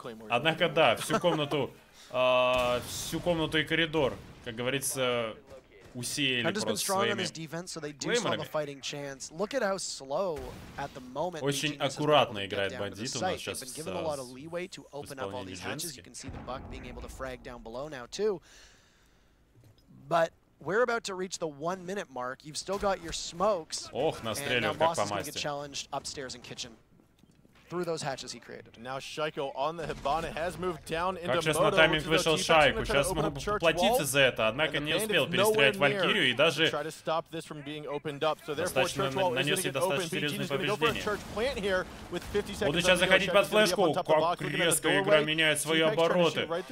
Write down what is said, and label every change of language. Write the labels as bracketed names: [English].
[Russian] Однако, да, всю комнату и коридор, как говорится, усеяли просто своими клеймерами. Очень аккуратно играет бандит у нас сейчас в исполнении Дженски. [English] We're about to reach the 1-minute mark. You've still got your smokes. [Russian] Ох, настреливает как по масти. [English] Get challenged upstairs in kitchen through those hatches he created. Now Shaiko on the Hibana has moved down into [Russian] Как сейчас на тайминг вышел Шайку. Сейчас могу поплатиться за это, однако не успел перестрелять Валькирию и даже достаточно нанес ей достаточно серьезные повреждения. Буду сейчас заходить под флешку. Как резко игра меняет свои обороты.